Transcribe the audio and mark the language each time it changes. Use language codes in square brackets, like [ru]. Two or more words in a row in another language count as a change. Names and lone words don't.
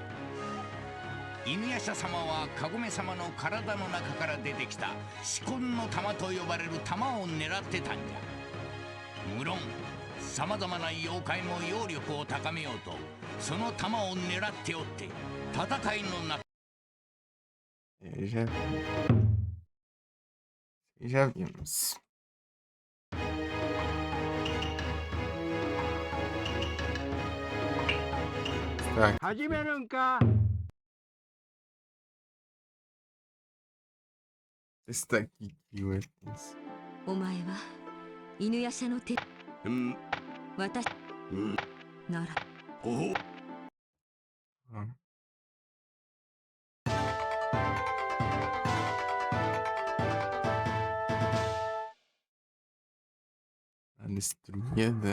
[ja] 犬夜叉様はカゴメ様の体の中から出てきた四魂の玉と呼ばれる玉を狙ってたんじゃ。無論さまざまな妖怪も妖力を高めようとその玉を狙っておって戦いの中 [pt] Já vimos. Tá. [ja] 始めるんか。 [pt] Esse daqui que eu fiz. [ja] お前は犬夜叉の手。私なら。お。 [pt] Destruída.